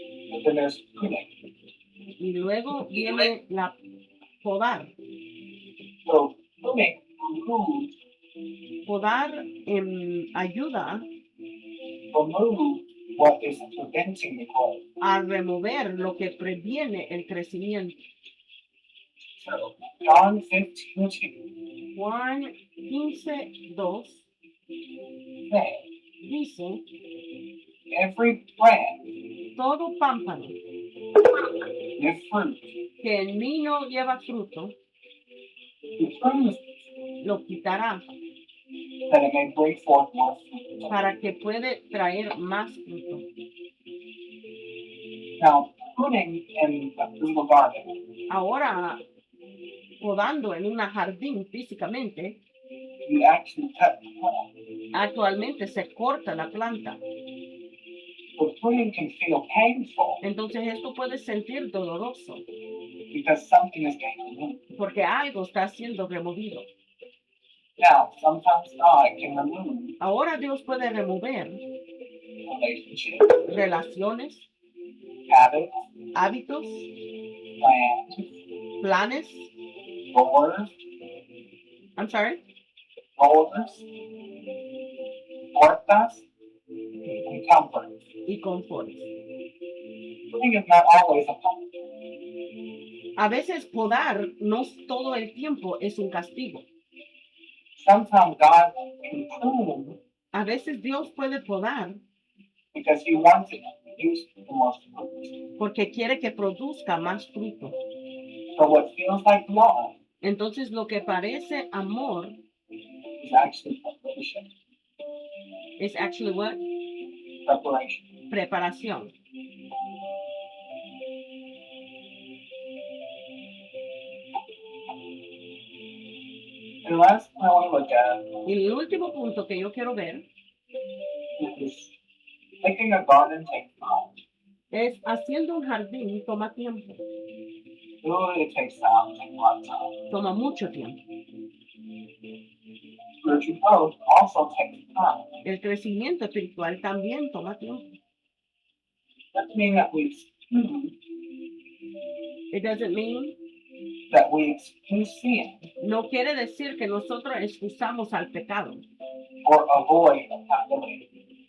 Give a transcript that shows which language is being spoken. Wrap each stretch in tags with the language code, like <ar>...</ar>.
<en>But then there's pruning.</en> <es>Y luego viene la podar.</es> <en>So pruning removes</en> <es>Podar ayuda</es> <en>what is preventing the growth.</en> <es>a remover lo que previene el crecimiento.</es> <en>So John 15:2</en> <es>Juan 15:2</es> <en>says,</en> <es>dice,</es> <en>every branch</en> <es>todo pámpano</es> <en>with fruit,</en> <es>que en mí no lleva fruto,</es> <en>he prunes</en> <es>lo quitará</es> <en>that it may bring forth more fruit.</en> <es>para que puede traer más fruto.</es> <en>Now, pruning in a physical garden,</en> <es>Ahora, podando en un jardín físicamente,</es> <en>you actually cut the plant.</en> <es>actualmente se corta la planta.</es> <en>So pruning can feel painful</en> <es>Entonces esto puede sentir doloroso</es> <en>because something is being removed.</en> <es>porque algo está siendo removido.</es> <en>Now, sometimes God can remove</en> <es>Ahora Dios puede remover</es> <en>relationships,</en> <es>relaciones,</es> <en>habits,</en> <es>hábitos,</es> <en>plans,</en> <es>planes,</es> <en>doors, I'm sorry,</en> <es>puertas,</es> <en>and comforts.</en> <es>y confortes.</es> <en>Pruning is not always a punishment.</en> <es>A veces podar no todo el tiempo es un castigo.</es> <en>Sometimes God can prune</en> <es>A veces Dios puede podar</es> <en>because He wants it to produce the most fruit.</en> <es>porque quiere que produzca más fruto.</es> <en>So what feels like love</en> <es>Entonces lo que parece amor</es> <en>is actually preparation. es actually what? Preparation.</en> <es>Preparación.</es> <en>And last I want to look at</en> <es>Y el último punto que yo quiero ver</es> <en>is making a garden takes time.</en> <es>es haciendo un jardín toma tiempo,</es> <en>Really, it takes time, it takes a lot of time.</en> <es>toma mucho tiempo.</es> <en>Spiritual growth also takes time.</en> <es>El crecimiento espiritual también toma tiempo.</es> <en>Doesn't mean that we excuse It doesn't mean,</en> <es>sin no quiere decir que nosotros excusamos al pecado</es> <en>or avoid accountability.</en>